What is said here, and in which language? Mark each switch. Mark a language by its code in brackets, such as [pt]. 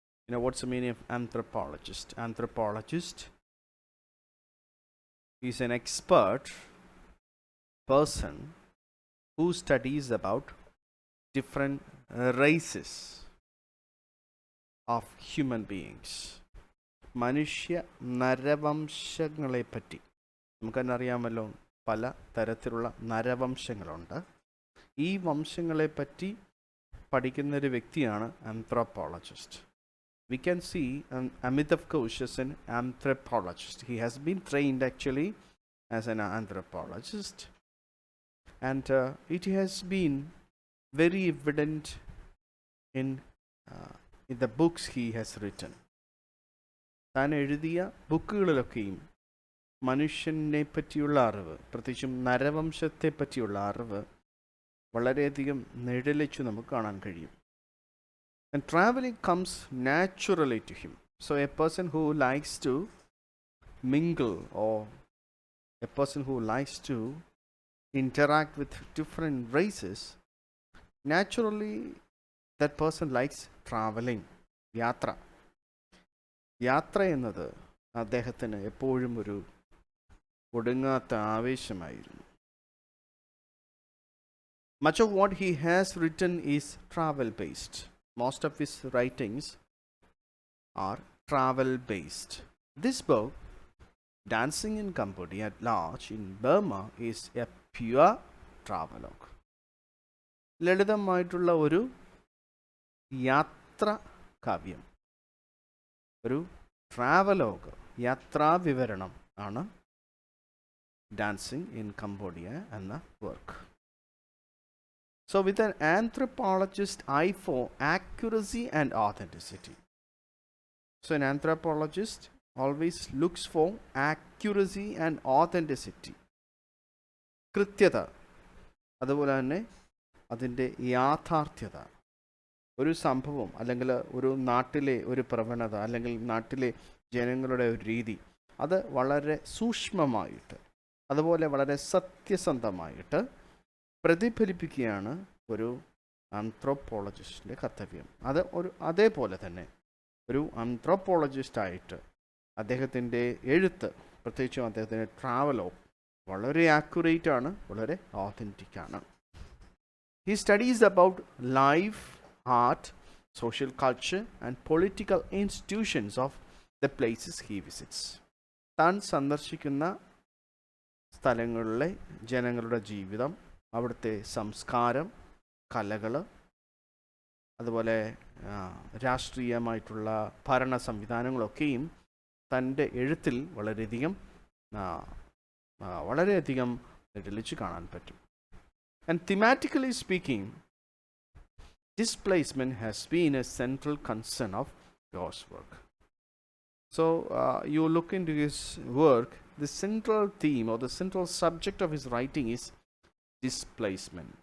[en] You know what's the meaning of anthropologist? Anthropologist is an expert person who studies about different races of human beings. [ml] മനുഷ്യ നരവംശങ്ങളെപ്പറ്റി നമുക്കെന്നെ അറിയാമല്ലോ, പല തരത്തിലുള്ള നരവംശങ്ങളുണ്ട്. ഈ വംശങ്ങളെപ്പറ്റി പഠിക്കുന്നൊരു വ്യക്തിയാണ് anthropologist. [en] We can see Amitav Ghosh as an anthropologist. He has been trained actually as an anthropologist, and it has been very evident in the books he has written. [ml] താൻ എഴുതിയ ബുക്കുകളിലൊക്കെയും മനുഷ്യനെ പറ്റിയുള്ള അറിവ്, പ്രത്യേകിച്ചും നരവംശത്തെ പറ്റിയുള്ള അറിവ് വളരെയധികം നിഴലിച്ചു നമുക്ക് കാണാൻ കഴിയും. [en] And traveling comes naturally to him. So a person who likes to mingle, or a person who likes to interact with different races, naturally that person likes traveling. [ml] യാത്ര എന്നത് അദ്ദേഹത്തിന് എപ്പോഴും ഒരു ഒടുങ്ങാത്ത ആവേശമായിരുന്നു. [en] Much of what he has written is travel based. Most of his writings are travel based. This book, Dancing in Cambodia at Large in Burma, is a pure travelogue. [ml] ലളിതമായിട്ടുള്ള ഒരു യാത്ര കാവ്യം, ഒരു travelogue, യാത്രാവിവരണം ആണ് ഡാൻസിങ് ഇൻ കംബോഡിയ എന്ന work. [en] So with an anthropologist's eye for accuracy and authenticity. So an anthropologist always looks for accuracy and authenticity. [ml] കൃത്യത, അതുപോലെ തന്നെ അതിൻ്റെ യാഥാർത്ഥ്യത. ഒരു സംഭവം അല്ലെങ്കിൽ ഒരു നാട്ടിലെ ഒരു പ്രവണത അല്ലെങ്കിൽ നാട്ടിലെ ജനങ്ങളുടെ ഒരു രീതി, അത് വളരെ സൂക്ഷ്മമായിട്ട് അതുപോലെ വളരെ സത്യസന്ധമായിട്ട് പ്രതിഫലിപ്പിക്കുകയാണ് ഒരു ആന്ത്രോപോളജിസ്റ്റിൻ്റെ കർത്തവ്യം. അതേപോലെ തന്നെ ഒരു ആന്ത്രോപോളജിസ്റ്റായിട്ട് അദ്ദേഹത്തിൻ്റെ എഴുത്ത്, പ്രത്യേകിച്ചും അദ്ദേഹത്തിൻ്റെ ട്രാവലോ വളരെ ആക്യുറേറ്റ് ആണ്, വളരെ ഓതൻറ്റിക് ആണ്. [en] He studies about life, art, social culture and political institutions of the places he visits. [ml] താൻ സന്ദർശിക്കുന്ന സ്ഥലങ്ങളിലെ ജനങ്ങളുടെ ജീവിതം, അവിടുത്തെ സംസ്കാരം, കലകൾ, അതുപോലെ രാഷ്ട്രീയമായിട്ടുള്ള ഭരണ സംവിധാനങ്ങളൊക്കെയും തൻ്റെ എഴുത്തിൽ വളരെയധികം വളരെയധികം തെളിച്ച് കാണാൻ പറ്റും. [en] And thematically speaking, displacement has been a central concern of God's work. So you look into his work, the central theme or the central subject of his writing is displacement.